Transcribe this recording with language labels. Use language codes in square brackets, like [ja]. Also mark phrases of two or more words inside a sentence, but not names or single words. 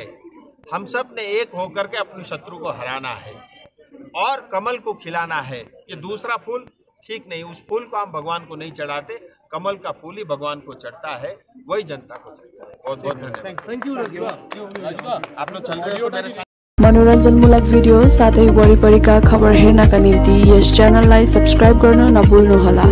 [hi] हम सब ने एक होकर के अपने शत्रु को हराना है और कमल को खिलाना है। ये दूसरा फूल ठीक नहीं, उस फूल को हम भगवान को नहीं चढ़ाते, कमल का फूल ही भगवान को चढ़ता है, वही जनता को चढ़ता है। बहुत बहुत धन्यवाद। [en] thank you राजवा। [hi] आप लोग चल रहे हो मेरे साथ। [ne] मनोरञ्जनमूलक भिडियो साथै वरिपरिका खबर हेर्नका निम्ति यस च्यानललाई सब्स्क्राइब गर्न नभुल्नुहोला।